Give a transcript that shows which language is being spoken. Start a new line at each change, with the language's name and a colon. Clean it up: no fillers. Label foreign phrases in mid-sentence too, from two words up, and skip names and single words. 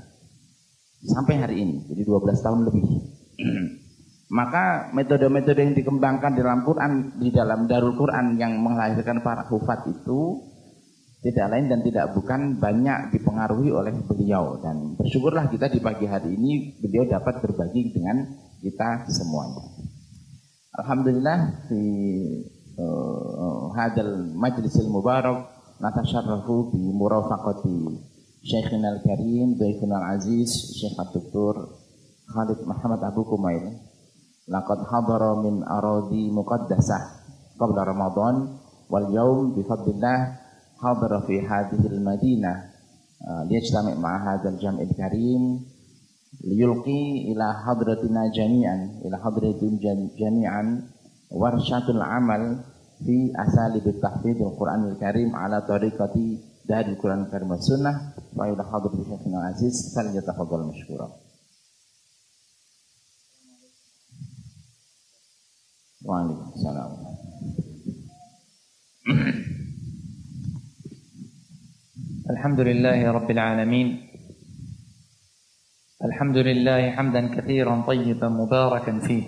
Indonesian: Sampai hari ini, jadi 12 tahun lebih. Maka metode-metode yang dikembangkan dalam Quran, di dalam Darul Quran yang melahirkan para hufat itu tidak lain dan tidak bukan banyak dipengaruhi oleh beliau. Dan bersyukurlah kita di pagi hari ini beliau dapat berbagi dengan kita semuanya.
Arabic: الحمد لله في هذا المجلس المبارك نتشرف بمرافقة شيخنا الكريم ضيفنا العزيز شيخ د. Khalid Muhammad Abu Kumail. لقد حضر من أراض مقدسة قبل رمضان واليوم بفضل الله حضر في هذه المدينة ليجتمع مع هذا الجمع الكريم ليلقي إلى حضرتنا جميعا جميعا ورشة العمل في أساليب تحفيظ القرآن الكريم على طريقة دار القرآن الكريم والسنة وإلى حضرة شيخنا عزيز فليتفضل مشكورا. Waalaikumsalam. الحمد لله رب العالمين. الحمد لله حمدا كثيرا طيبا مباركا فيه.